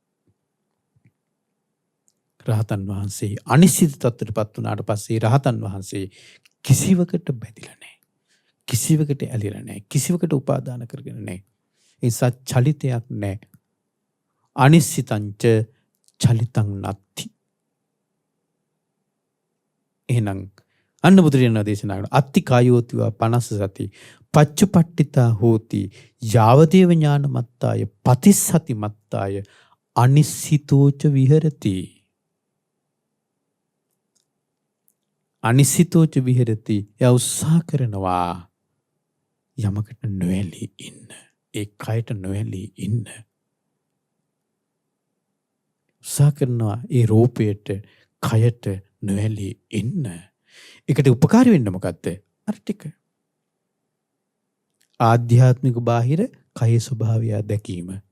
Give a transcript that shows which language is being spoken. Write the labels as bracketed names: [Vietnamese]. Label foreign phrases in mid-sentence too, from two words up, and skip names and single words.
[Sinhala] රහතන් වහන්සේ අනිසිත තත්ත්වයටපත් වුණාට පස්සේ රහතන් වහන්සේ කිසිවකට බැඳිලා නැහැ. කිසිවකට ඇලිලා නැහැ. කිසිවකට උපාදාන කරගෙන නැහැ. ඒ නිසා චලිතයක් නැහැ. [Pali] අනිශ්චිතංච චලිතං නත්ති. [Sinhala] එහෙනම් අන්න බුදුරජාණන් දේශනා කරන [Pali] අත්ති කායෝතිවා 50 සති පච්චුපට්ඨිතා හෝති යාවදේව ඥානමත්තාය පතිස්සති මත්තාය අනිශ්චිතෝච විහෙරති. අනිශ්චිතෝච විහෙරති. [Sinhala] එයා උත්සාහ කරනවා යමකට නොඇලී ඉන්න. ඒ කයට නොඇලී ඉන්න. උත්සාහ කරනවා ඒ රූපයට කයට නොඇලී ඉන්න. ඒකට උපකාරී වෙන්න මොකද්ද? අර ටික. ආධ්‍යාත්මික බාහිර කයේ ස්වභාවය දැකීම.